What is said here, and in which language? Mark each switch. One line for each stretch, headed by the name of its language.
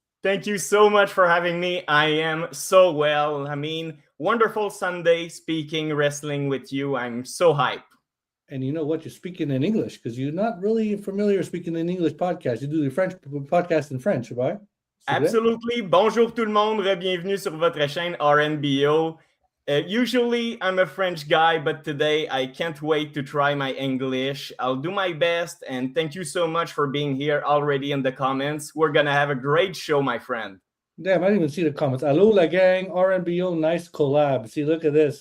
English: Thank you so much for having me. I am so well. I mean, wonderful Sunday speaking wrestling with you. I'm so hyped. And you know what? You're speaking in English because you're not really familiar speaking in English podcast. You do the French podcast in French, right? Absolutely.
French: Bonjour tout le monde. Bienvenue sur votre chaîne RNBO.
English: Usually I'm a French guy, but today I can't wait to try my English. I'll do my best, and thank you so much for being here already in the comments. We're gonna have a great show, my friend. Damn, I didn't even see the comments. Hello,
French: la gang.
English: RNBO, nice collab. See, look at this.